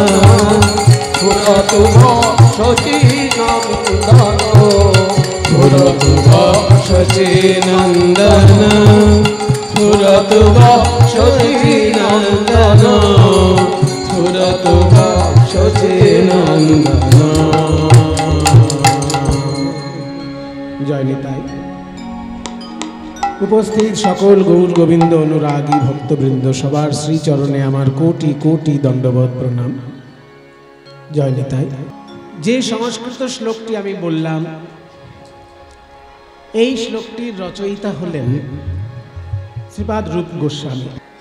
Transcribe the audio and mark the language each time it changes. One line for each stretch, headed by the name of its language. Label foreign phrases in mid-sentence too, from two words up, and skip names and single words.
Sanskrit: स्फुरतु वक्षसि नन्दना स्फुरतु वक्षसि नन्दना स्फुरतु वक्षसि नन्दना स्फुरतु वक्षसि नन्दना।
Bangla: জয় নিতাই। উপস্থিত সকল গৌর গোবিন্দ অনুরাগী ভক্তবৃন্দ সবার শ্রীচরণে আমার কোটি কোটি দণ্ডবত প্রণাম। জয় নিতাই। যে সংস্কৃত শ্লোকটি আমি বললাম এই শ্লোকটির রচয়িতা হলেন শ্রীপাদ রূপ গোস্বামী।